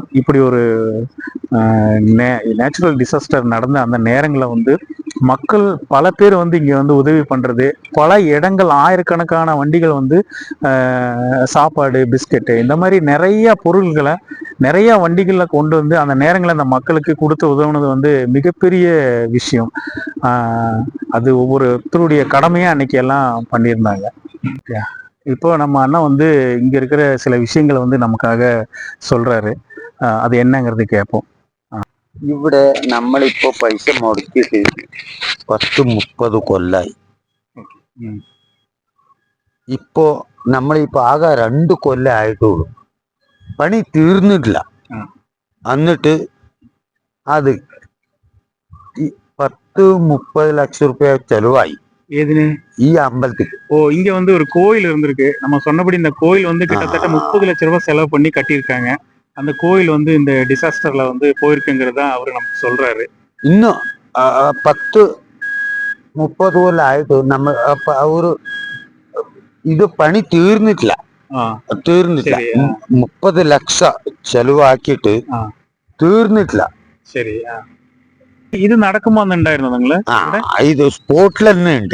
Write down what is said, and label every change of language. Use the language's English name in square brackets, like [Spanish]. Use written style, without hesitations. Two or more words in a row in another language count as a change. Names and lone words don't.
[Tamil] இப்படி ஒரு [English] natural disaster [Tamil] நடந்த அந்த நேரங்களில் வந்து மக்கள் பல பேர் வந்து இங்கே வந்து உதவி பண்ணுறது, பல இடங்கள் ஆயிரக்கணக்கான வண்டிகள் வந்து சாப்பாடு, பிஸ்கெட்டு இந்த மாதிரி நிறைய பொருள்களை நிறைய வண்டிகளில் கொண்டு வந்து அந்த நேரங்களில் அந்த மக்களுக்கு கொடுத்து உதவுனது வந்து மிகப்பெரிய விஷயம். அது ஒவ்வொருத்தருடைய கடமையாக அன்னைக்கு எல்லாம் பண்ணியிருந்தாங்க. இப்போ நம்ம அண்ணா வந்து இங்கே இருக்கிற சில விஷயங்களை வந்து நமக்காக சொல்கிறாரு. அது என்னங்கிறது கேட்போம். [Malayalam] ഇവിടെ നമ്മളിപ്പോ പൈസ മുടക്കിയിട്ട് 10-30 കൊല്ലായി. ഇപ്പോ നമ്മളിപ്പോ ആകെ 2 കൊല്ലം ആയിട്ടുള്ളൂ. പണി തീർന്നിട്ടില്ല. എന്നിട്ട് അത് 10-30 ലക്ഷം രൂപ ചെലവായി. [Tamil] ஏதுன்னு [Malayalam] ഈ അമ്പലത്തിൽ. [Tamil] இங்க வந்து ஒரு கோயில் இருந்திருக்கு. நம்ம சொன்னபடி இந்த கோயில் வந்து கிட்டத்தட்ட 30 லட்சம் ரூபாய் செலவு பண்ணி கட்டியிருக்காங்க. அந்த கோயில் வந்து இந்த டிசாஸ்டர்ல வந்து போயிருக்குங்கிறதா அவரு நமக்கு சொல்றாரு. [Malayalam] இன்னும் 10-30 കൊല്ലം ആയിട്ട് നമ്മൾ ഒരു ഇത് പണി തീർന്നിട്ടില്ല. 30 ലക്ഷം ചെലവാക്കിയിട്ട് തീർന്നിട്ടില്ല. ശരി. ഇത് നടക്കുമ്പോന്നുണ്ടായിരുന്നു നിങ്ങള്? ഇത് സ്പോട്ടിൽ തന്നെ ഉണ്ട്.